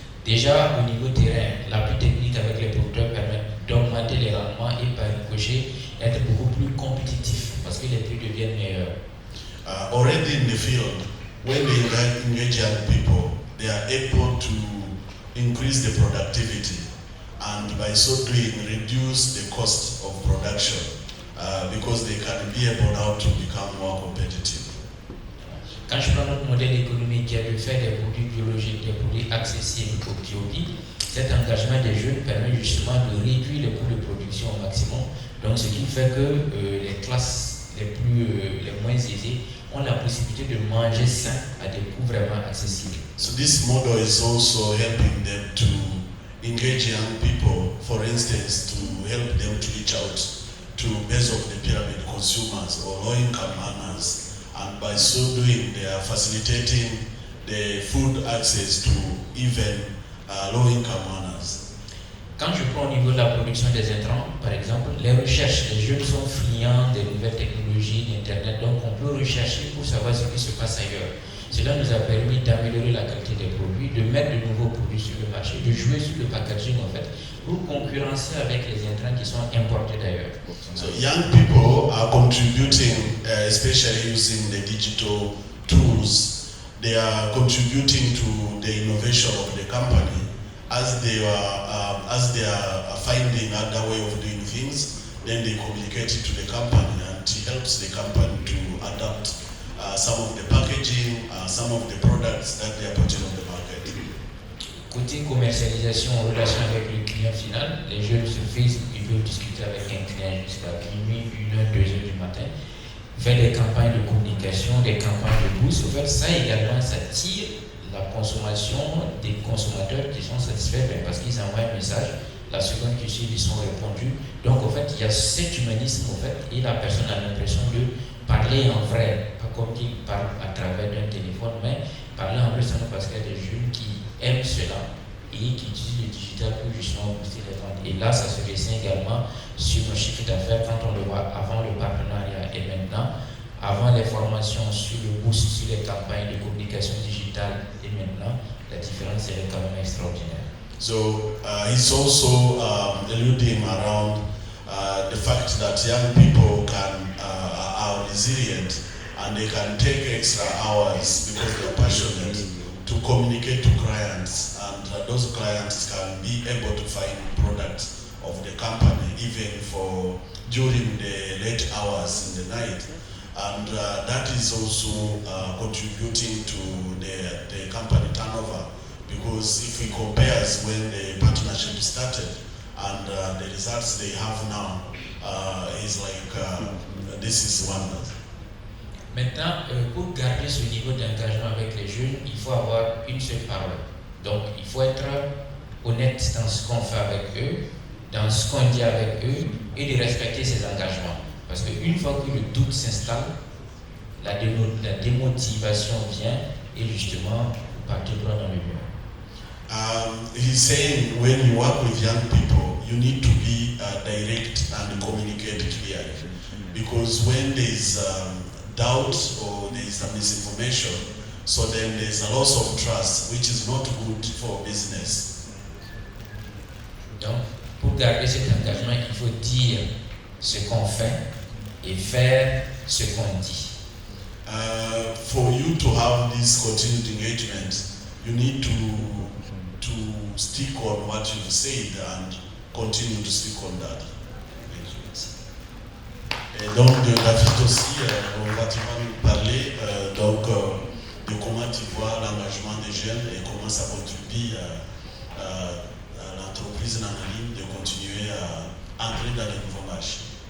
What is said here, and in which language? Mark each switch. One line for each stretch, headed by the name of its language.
French: Déjà, au niveau terrain, l'appui technique avec les producteurs permet d'augmenter les rendements et par ricochet être beaucoup plus compétitif parce que les prix deviennent meilleurs.
English: Already in the field, when they engage young people, they are able to increase the productivity and by so doing reduce the cost of production because they can be able now to become more competitive.
French: Quand je prends notre modèle économique qui est de faire des produits biologiques, des produits accessibles au prix, cet engagement des jeunes permet justement de réduire les coûts de production au maximum. Donc ce qui fait que les classes les moins aisées ont la possibilité de manger sain à des coûts vraiment accessibles.
English: So this model is also helping them to engage young people, for instance, to help them to reach out to base of the pyramid consumers or low-income earners. And by so doing, they are facilitating the food access to even low-income earners.
French: Quand je prends au niveau de la production des intrants, par exemple, les recherches, les jeunes sont friands des nouvelles technologies, d'Internet, donc on peut rechercher pour savoir ce qui se passe ailleurs. Cela nous a permis d'améliorer la qualité des produits, de mettre de nouveaux produits sur le marché, de jouer sur le packaging en fait, pour concurrencer avec les intrants qui sont importés d'ailleurs.
English: So young people are contributing, especially using the digital tools. They are contributing to the innovation of the company as they are finding other way of doing things. Then they communicate it to the company, and it helps the company to adapt some of the packaging, some of the products that they are putting on the market.
French: Côté commercialisation en relation avec le client final, les jeunes sur Facebook, ils peuvent discuter avec un client jusqu'à minuit, 1h, 2h du matin, faire des campagnes de communication, des campagnes de boost. En fait, ça également, ça tire la consommation des consommateurs qui sont satisfaits parce qu'ils envoient un message. La seconde qui suit, ils sont répondus. Donc, en fait, il y a cet humanisme, en fait, et la personne a l'impression de parler en vrai, pas comme qu'il parle à travers d'un téléphone, mais parler en vrai seulement parce qu'il y a des jeunes qui aiment cela et qui utilisent le digital pour justement booster les ventes. Et là, ça se dessine également sur nos chiffres d'affaires quand on le voit avant le partenariat et maintenant, avant les formations sur le boost, sur les campagnes de communication digitale et maintenant, la différence elle est quand même extraordinaire.
English: So he's also alluding around the fact that young people are resilient and they can take extra hours because they're passionate to communicate to clients, and those clients can be able to find products of the company even for during the late hours in the night, and that is also contributing to the company turnover. Because if we compare when the partnership started and the results they have now, is like this is wonders.
French: Maintenant, pour garder ce niveau d'engagement avec les jeunes, il faut avoir une seule parole. Donc, il faut être honnête dans ce qu'on fait avec eux, dans ce qu'on dit avec eux, et de respecter ses engagements. Parce qu'une fois que le doute s'installe, la démotivation vient et justement, vous partez droit dans le mur.
English: He's saying when you work with young people, you need to be direct and communicate clearly. Because when there's doubt or there's a misinformation, so then there's a loss of trust, which is not good for business.
French: Donc, pour garder cet engagement, il faut dire ce qu'on fait et faire ce qu'on dit.
English: For you to have this continued engagement, you need to stick on what you've said and continue to stick on that. Thank you.
French: Et donc de David aussi, on va nous parler de comment tu vois l'engagement des jeunes et comment ça contribue à l'entreprise Nanalim de continuer à entrer dans les nouveaux marchés.